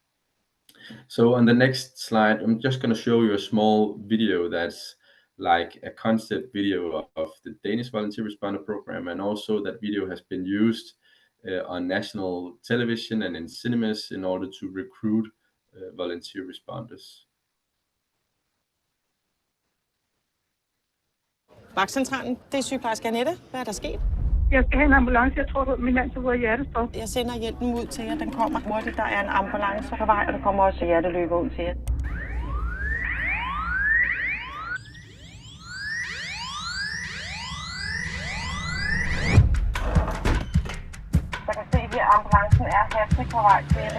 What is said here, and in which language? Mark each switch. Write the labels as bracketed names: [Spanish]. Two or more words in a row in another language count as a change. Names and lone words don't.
[English] So on the next slide, I'm just going to show you a small video that's like a concept video of the Danish volunteer responder program, and also that video has been used on national television and in cinemas in order to recruit volunteer responders. [Danish] Vagtcentralen, det er sygeplejerske Annette. Hvad er der sket? Jeg skal have en ambulance. Jeg tror, min mand er ude af hjertestop. Jeg sender hjælpen ud til jer. Den kommer hurtigt. Der er en ambulance på vej, og der kommer også hjerteløber ud til jer. Der kan se, at ambulancen er hastigt på vej til jer.